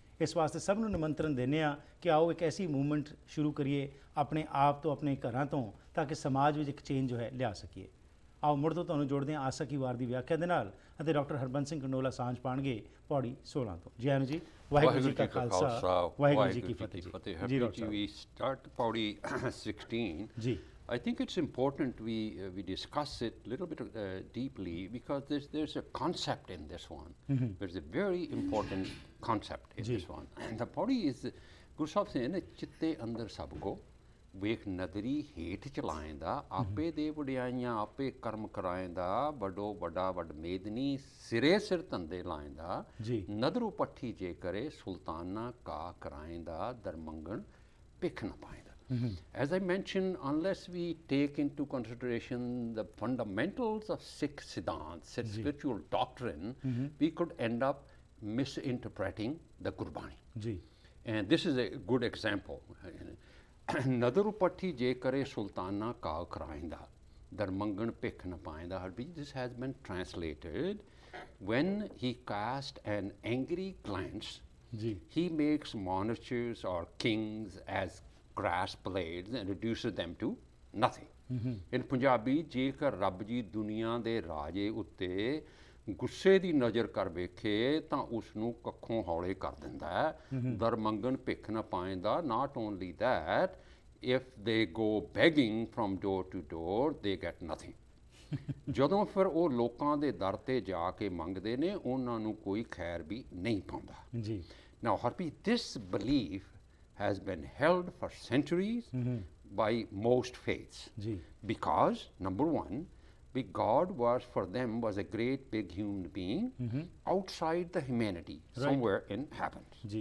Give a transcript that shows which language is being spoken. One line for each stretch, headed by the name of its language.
Punjabi: ਇਸ ਵਾਸਤੇ ਸਭ ਨੂੰ ਨਿਮੰਤਰਣ ਦਿੰਦੇ ਹਾਂ ਕਿ ਆਓ ਇੱਕ ਐਸੀ ਮੂਵਮੈਂਟ ਸ਼ੁਰੂ ਕਰੀਏ ਆਪਣੇ ਆਪ ਤੋਂ, ਆਪਣੇ ਘਰਾਂ ਤੋਂ, ਤਾਂ ਕਿ ਸਮਾਜ ਵਿੱਚ ਇੱਕ ਚੇਂਜ ਜੋ ਹੈ ਲਿਆ ਸਕੀਏ। ਆਓ ਮੁੜ ਤੋਂ ਤੁਹਾਨੂੰ ਜੋੜਦੇ ਹਾਂ ਆਸਾ ਕੀ ਵਾਰ ਦੀ ਵਿਆਖਿਆ ਦੇ ਨਾਲ ਅਤੇ ਡਾਕਟਰ ਹਰਬੰਸ ਸਿੰਘ ਕੰਡੋਲਾ ਸਾਂਝ ਪਾਣਗੇ ਪੌੜੀ 16 ਤੋਂ। ਜੈ ਨੂੰ ਜੀ, ਵਾਹਿਗੁਰੂ ਜੀ ਕਾ ਖਾਲਸਾ, ਵਾਹਿਗੁਰੂ ਜੀ ਕੀ ਫਤਿਹ ਜੀ।
English: We start Pauri 16.
Punjabi: ਜੀ।
English: I think it's important we discuss it a little bit deeply because there's a concept in this one. There's a very important concept in this one. And the Pauri is Guru Sahib saying
Punjabi: chitte andar sab ko ਵੇਖ ਨਦਰੀ ਹੇਠ ਚਲਾਏਂਦਾ ਆਪੇ ਦੇ ਵਡਿਆਈਆਂ ਆਪੇ ਕਰਮ ਕਰਾਏਂਦਾ ਵੱਡੋ ਵੱਡਾ ਵੱਡ ਮੇਦਨੀ ਸਿਰੇ ਸਿਰ ਧੰਦੇ ਲਾਏਂਦਾ ਨਦਰੂ ਪੱਠੀ ਜੇ ਕਰੇ ਸੁਲਤਾਨਾ ਕਾ ਕਰਾਏਂਦਾ ਦਰਮੰਗਣ ਭਿੱਖ ਨਾ ਪਾਏਂਦਾ।
English: As I mentioned, unless we take into consideration the fundamentals of Sikh Siddhant, spiritual doctrine, we could end up misinterpreting the Gurbani. And this is a good example.
Punjabi: ਨਦਰ ਪੱਠੀ ਜੇ ਕਰੇ ਸੁਲਤਾਨਾ ਕਾ ਕਰਾਇੰਦਾ ਦਰਮੰਗਣ ਭਿੱਖ ਨ ਪਾਇੰਦਾ।
English: This has been translated when he cast an angry glance he makes monarchs or kings as grass blades and reduces them to nothing.
Punjabi: In Punjabi, ਜੇਕਰ ਰੱਬ ਜੀ ਦੁਨੀਆ ਦੇ ਰਾਜੇ ਉੱਤੇ ਗੁੱਸੇ ਦੀ ਨਜ਼ਰ ਕਰ ਵੇਖੇ ਤਾਂ ਉਸ ਨੂੰ ਕੱਖੋਂ ਹੌਲੇ ਕਰ ਦਿੰਦਾ ਹੈ। ਦਰਮੰਗਣ ਭਿੱਖ ਨਾ ਪਾਏਂਦਾ।
English: Not only that, if they go begging from door to door, they get nothing.
Punjabi: ਜਦੋਂ ਫਿਰ ਉਹ ਲੋਕਾਂ ਦੇ ਦਰ ਤੇ ਜਾ ਕੇ ਮੰਗਦੇ ਨੇ ਉਹਨਾਂ ਨੂੰ ਕੋਈ ਖੈਰ ਵੀ ਨਹੀਂ ਪਾਉਂਦਾ।
English: Now, Harpreet, this belief has been held for centuries by most faiths because, number one, God was a great big human being outside the humanity, somewhere in heavens.